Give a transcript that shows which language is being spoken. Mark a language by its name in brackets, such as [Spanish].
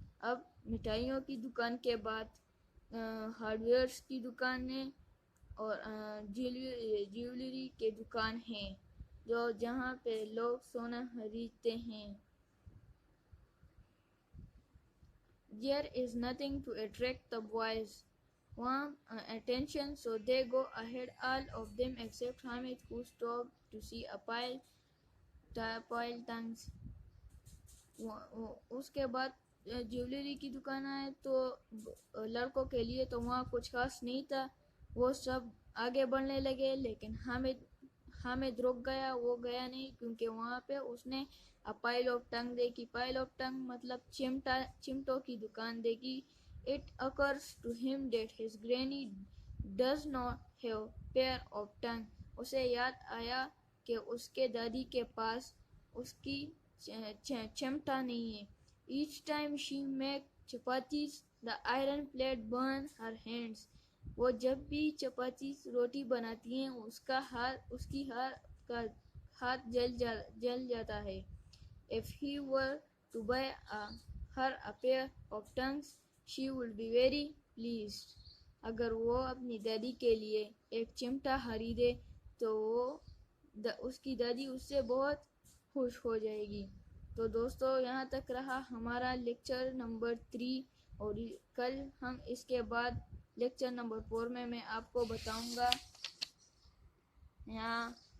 [Urdu] اب مٹھائیوں کی دکان کے بعد ہارڈویئرز کی دکانیں اور جیولری کے دکان ہیں، جہاں پہ لوگ سونا خریدتے ہیں. [English] There is nothing to attract the boys' warm attention, so they go ahead, all of them except Hamid, who stopped to see a pile tongues. [Urdu] اس کے بعد جیولری کی دکان آئے تو لڑکوں کے لیے تو وہاں کچھ خاص نہیں تھا. وہ سب آگے بڑھنے لگے، لیکن حامد رک گیا. وہ گیا نہیں کیونکہ وہاں پہ اس نے پائل آف ٹنگ دیکھی. پائل آف ٹنگ مطلب چمٹوں کی دکان دیکھی. [English] It occurs to him that his granny does not have pair of tongue. [Urdu] اسے یاد آیا کہ اس کے دادی کے پاس اس کی چمٹا نہیں ہے. [English] Each time she make chapatis, the iron plate burn her hands. [Urdu] وہ جب بھی چپاتیز روٹی بناتی ہیں اس کی ہاتھ جل جاتا ہے. [English] If he were to buy her a pair of tongues, she would be very pleased. [Urdu] اگر وہ اپنی دادی کے لیے ایک چمٹا خریدے تو اس کی دادی اس سے بہت خوش ہو جائے گی. تو دوستو، یہاں تک رہا ہمارا لیکچر نمبر 3، اور کل ہم اس کے بعد لیکچر نمبر 4 میں آپ کو بتاؤں گا. یہاں